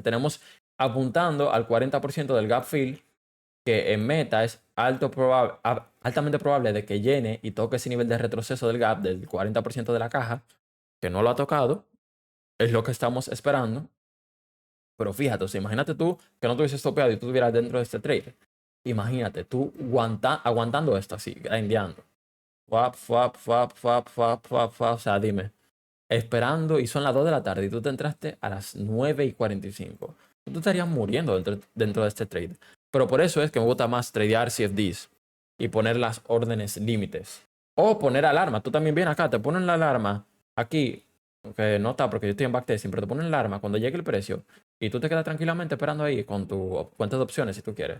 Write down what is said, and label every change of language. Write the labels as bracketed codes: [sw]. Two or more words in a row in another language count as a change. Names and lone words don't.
[es] Tenemos apuntando al 40% del [en] gap fill, [es] que en meta es altamente probable de que llene y toque ese nivel de retroceso del gap del 40% de la caja, que no lo ha tocado, es lo que estamos esperando. Pero fíjate, o sea, imagínate tú que no te hubieses topeado y tú estuvieras dentro de este trade. Imagínate tú aguantando esto así, grindeando. Fuap, fuap, fuap, fuap, fuap, fuap, fuap. O sea, dime, esperando y son las 2 de la tarde y tú te entraste a las 9:45. Tú estarías muriendo dentro de este trade. Pero por eso es que me gusta más tradear CFDs y poner las órdenes límites. O poner alarma. Tú también vienes acá, te ponen la alarma aquí, que no está porque yo estoy en backtesting, pero te ponen la alarma cuando llegue el precio y tú te quedas tranquilamente esperando ahí con tu cuenta de opciones si tú quieres.